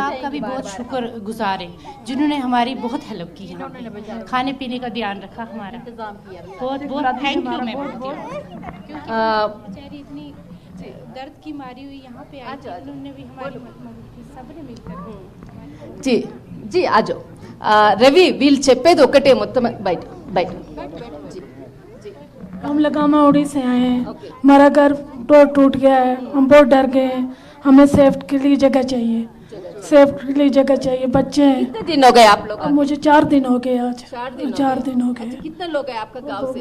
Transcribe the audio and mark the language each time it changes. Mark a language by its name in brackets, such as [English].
[Hindi] आपका भी बहुत शुक्र गुजार है, जिन्होंने हमारी बहुत हेल्प की यहाँ पे, खाने पीने का ध्यान रखा हमारा, बहुत बहुत थैंक यू। मैं बोलती हूँ बेचारी इतनी दर्द की मारी हुई यहाँ पे आई, उन्होंने भी हमारी मदद की, सबने मिलकर। जी जी आ जाओ [Telugu] రవి వీళ్ళు చెప్పేది ఒకటే మొత్తం బయట బయట [Hindi] हम लगामा उड़ी से आए हैं, हमारा घर टूट गया है, हम बहुत डर गए हैं। हमें सेफ्टी के लिए जगह चाहिए, सेफ्टी के लिए जगह चाहिए। बच्चे हैं। कितने दिन हो गए आप लोग? मुझे 4 दिन हो गए आज। 4 दिन हो गए। कितने लोग हैं आपका गांव से?